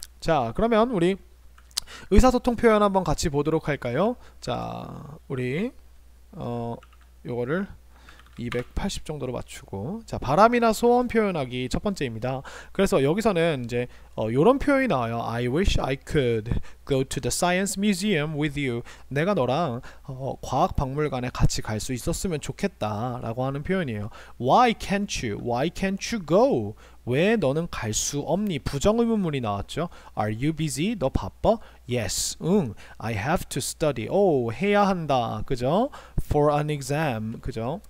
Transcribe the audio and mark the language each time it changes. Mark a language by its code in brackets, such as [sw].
[ko] 자, 그러면 우리 의사소통 표현 한번 같이 보도록 할까요? 자, 우리 요거를 280 정도로 맞추고, 자, 바람이나 소원 표현하기 첫 번째입니다. 그래서 여기서는 이제 요런 표현이 나와요. [en] I wish I could go to the science museum with you. [ko] 내가 너랑 과학 박물관에 같이 갈 수 있었으면 좋겠다 라고 하는 표현이에요. [en] Why can't you? Why can't you go? [ko] 왜 너는 갈 수 없니? 부정의문문이 나왔죠. [en] Are you busy? [ko] 너 바빠? Yes. 응. [en] I have to study. [ko] 오, 해야 한다. 그죠? [en] For an exam. 그죠?